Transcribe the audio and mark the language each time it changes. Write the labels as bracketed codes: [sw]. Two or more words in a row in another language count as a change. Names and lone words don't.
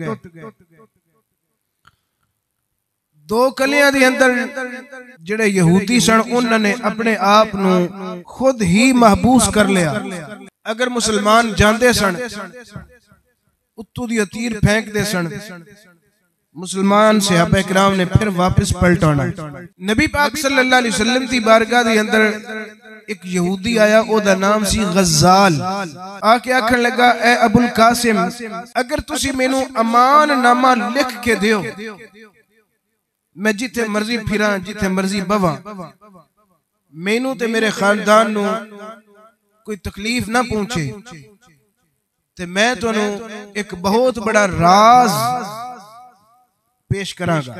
[pa] ਦੋ ਕਲੀਆਂ ਦੇ ਅੰਦਰ ਜੇੜੇ ਯਹੂਦੀ ਸਨ ਉਨ੍ਹਾਂ ਨੇ ਆਪਣੇ ਆਪ ਨੂੰ ਖ਼ੁਦ ਹੀ ਮਹਬੂਸ ਕਰ ਲਿਆ। ਅਗਰ ਮੁਸਲਮਾਨ ਜਾਂਦੇ ਸਨ ਉੱਤੋਂ ਦੀ ਤੀਰ ਫੇਂਕ ਦੇ ਸਨ, ਮੁਸਲਮਾਨ ਸਹਾਬਾ ਇਕਰਾਮ ਨੇ ਫਿਰ ਵਾਪਸ ਪਲਟਾਣਾ। ਨਬੀ ਪਾਕ [ar] صلى الله عليه وسلم [pa] ਦੀ ਬਾਰਗਾਹ ਦੇ ਅੰਦਰ ਇਕ ਯਹੂਦੀ ਆਇਆ, ਓਦਾ ਨਾਮ ਸੀ ਗ਼ਜ਼ਾਲ। ਆ ਕੇ ਆਖਣ ਲੱਗਾ, ਏ ਅਬੁਲ ਕਾਸਿਮ, ਅਗਰ ਤੁਸੀਂ ਮੈਨੂੰ ਅਮਾਨ ਨਾਮਾ ਲਿਖ ਕੇ ਦਿਓ, ਮੈਂ ਜਿੱਥੇ ਮਰਜ਼ੀ ਫਿਰਾਂ ਜਿੱਥੇ ਮਰਜ਼ੀ ਬਵਾਂ, ਮੈਨੂੰ ਤੇ ਮੇਰੇ ਖ਼ਾਨਦਾਨ ਨੂੰ ਕੋਈ ਤਕਲੀਫ਼ ਨਾ ਪਹੁੰਚੇ, ਤੇ ਮੈਂ ਤੁਹਾਨੂੰ ਇਕ ਬਹੁਤ ਬੜਾ ਰਾਜ਼ ਪੇਸ਼ ਕਰਾਂਗਾ।